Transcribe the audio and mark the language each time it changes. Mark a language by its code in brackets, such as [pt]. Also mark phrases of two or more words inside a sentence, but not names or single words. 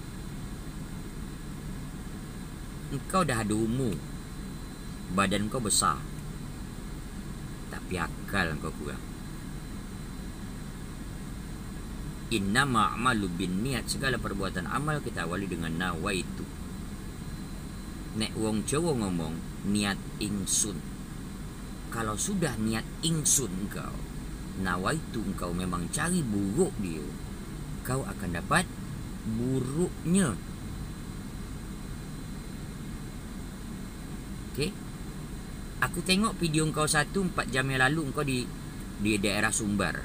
[ms] Engkau dah ada umur, badan kau besar, tapi akal kau kurang. [ar] إنما الأعمال بالنيات. [ms] Segala perbuatan amal kita awali dengan nawaitu. [jv] Nek wong Jawa ngomong niat ingsun. [ms] Kalau sudah [jv] niat ingsun [ms] kau, nawaitu engkau memang cari buruk dia, kau akan dapat buruknya. Okey. Aku tengok video engkau 4 jam yang lalu engkau di daerah Sumbar.